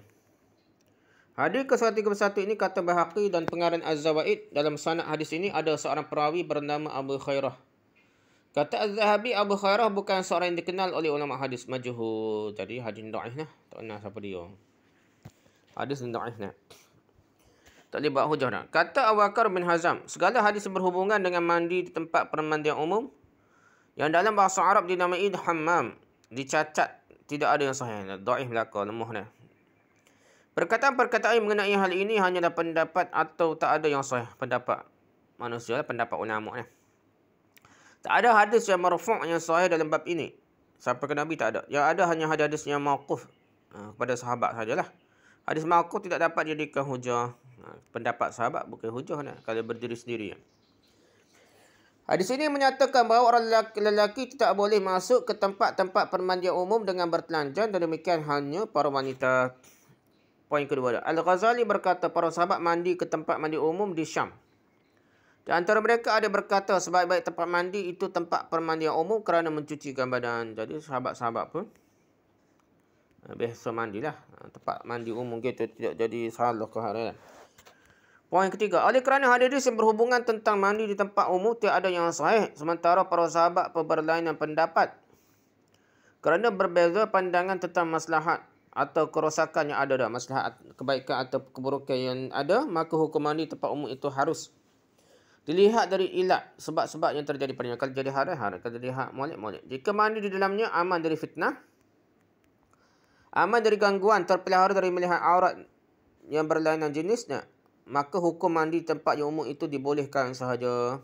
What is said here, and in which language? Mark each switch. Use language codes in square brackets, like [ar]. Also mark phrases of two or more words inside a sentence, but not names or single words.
[ms] Hadis ke-131 ini kata Bahaqi dan pengarang Az-Zawaid, dalam sanad hadis ini ada seorang perawi bernama Abu Khairah. Kata Az-Zahabi, Abu Khairah bukan seorang yang dikenal oleh ulama hadis, majhul. Jadi hadis dhaif nah, tak kenal siapa dia. Hadis dhaif nah. Tak boleh buat hujah dah. Kata Abu Bakar bin Hazam, segala hadis berhubungan dengan mandi di tempat permandian umum yang dalam bahasa Arab dinamai hammam, dicacat, tidak ada yang sahih. Dhaif belaka, lemah dah. Perkataan-perkataan mengenai hal ini hanyalah pendapat atau tak ada yang sahih. Pendapat manusia, pendapat ulama. Tak ada hadis yang marfu' yang sahih dalam bab ini. Sampai ke Nabi tak ada. Yang ada hanya hadis yang mauquf kepada sahabat sajalah. Hadis mauquf tidak dapat dijadikan hujah. Pendapat sahabat bukan hujah kalau berdiri sendiri. Hadis ini menyatakan bahawa orang lelaki tidak boleh masuk ke tempat-tempat permandian umum dengan bertelanjang, dan demikian hanya para wanita. Poin kedua. Al-Ghazali berkata para sahabat mandi ke tempat mandi umum di Syam. Di antara mereka ada berkata sebaik-baik tempat mandi itu tempat permandian umum kerana mencucikan badan. Jadi sahabat-sahabat pun biasa mandilah. Tempat mandi umum gitu tidak jadi salah keharuan. Poin ketiga. Oleh kerana hadis yang berhubungan tentang mandi di tempat umum tidak ada yang sahih, sementara para sahabat berlainan pendapat kerana berbeza pandangan tentang maslahat atau kerosakan yang ada, maslahat kebaikan atau keburukan yang ada, maka hukum mandi tempat umum itu harus dilihat dari ilat, sebab-sebab yang terjadi padanya. Kalau jadi haram, kalau jadi hak, molek. Jika mandi di dalamnya aman dari fitnah, aman dari gangguan, terpelihara dari melihat aurat yang berlainan jenisnya, maka hukum mandi tempat yang umum itu dibolehkan sahaja.